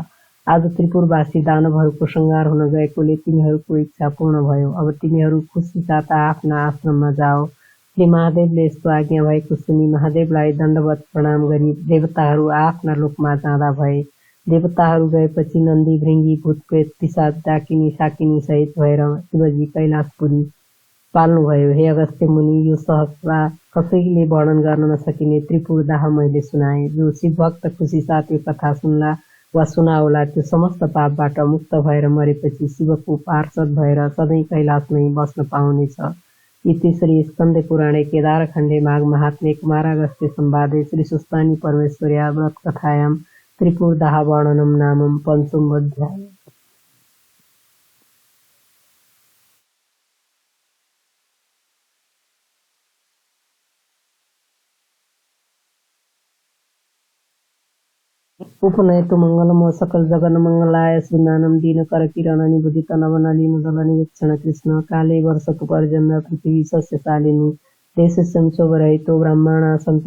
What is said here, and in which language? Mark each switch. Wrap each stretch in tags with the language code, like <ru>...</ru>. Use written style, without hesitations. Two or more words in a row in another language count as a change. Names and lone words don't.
<ne>आज त्रिपुरवासी दानवहरूको संहार हुन गएकोले तिमीहरूको इच्छा पूर्ण भयो। अब तिमीहरू खुसी साथ आफ्ना आश्रममा जाओ। श्री महादेवले यस्तो आज्ञा भएको सुनि महादेवलाई दण्डवत प्रणाम गरी देवताहरू आफ्ना लोकमा जाँदा भए। देवताहरू गएपछि नन्दी, भृङ्गी, भूतप्रेत, पिशाच, डाकिनी, साकिनी सहित भएर शिवजी कैलाशपुरी पाल्नुभयो। हे अगस्त्य मुनि, यो सहसा कसैले वर्णन गर्न नसकिने त्रिपुर दाह मैले सुनाएँ। जो शिवभक्त खुसी साथ यो कथा सुन्ला वा सुनाउला त्यो समस्त पापबाट मुक्त भएर मरेपछि शिवको पार्षद भएर सधैँ कैलाशमै बस्न पाउनेछ।</ne> <sa>इति श्री स्कन्द पुराणे केदारखण्डे माघ महात्म्ये कुमारागस्त्य संवादे श्री सुस्तानी परमेश्वर्या व्रत कथायां त्रिपुर दाह वर्णनम नामं पंचम अध्याय। उपनयतु मंगलम सकल जगन मंगलाय श्रीमानम दीनकर किरण निबुदित नवनलीन दल निरीक्षण कृष्ण काले वर्षतु पर्जन्य पृथ्वी सस्यशालिनी देश संशोभरहितो ब्राह्मणा सन्तु</sa>